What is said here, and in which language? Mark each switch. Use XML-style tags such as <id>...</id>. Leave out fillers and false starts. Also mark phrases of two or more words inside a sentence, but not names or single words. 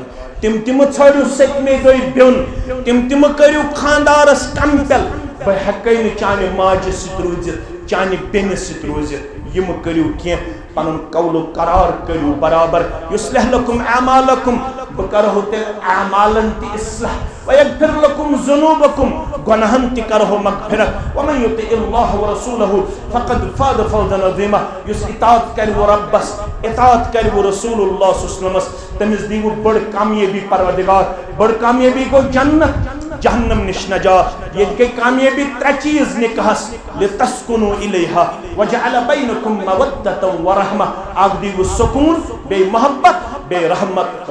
<ks>تِم تہِ مہٕ ژھٲرِو 7مہِ دۄہہِ بیوٚن. تِم تہِ مہٕ کٔرِو خاندارس کمپل بہٕ ہٮ۪کے نہٕ چانہِ ماجہِ سۭتۍ روٗزِتھ چانہِ بیٚنہِ سۭتۍ روٗزِتھ. یہِ مہٕ کٔرِو کینٛہہ. پنُن قولو قرار کٔرِو برابر.</ks> <ar>یُصلح لکم اعمالکم</ar> <ks>بہٕ کرہو تیٚلہِ اعمالن تہِ اصلاح</ks> <ar>ویغفر لکم ذنوٗبکم</ar> <ks>گۄناہن تہِ کرہو مغفرت.</ks> <ar>ومن یطع اللہ ورسولہ فقد فاز فوزا عظیما.</ar> <ks>یُس اطاعت کرِ رۄبس اطاعت کرِ</ks> <ar>رسول اللہ صلی اللہ علیہ وسلمس</ar> <ks>تٔمِس دِیِو بٔڑ کامیٲبی پروردگار. بٔڑ کامیٲبی گوٚو جنت جہنم نِش نجات. ییٚتہِ گٔے کامیٲبی 3 چیٖز نکاحس</ks> <ar>لتسکنوا الیہا وجعل بینکم مودۃ ورحمہ.</ar> <ks>اکھ دیٖوٕ سکوٗن بیٚیہِ محبت بیٚیہِ رحمت.</ks>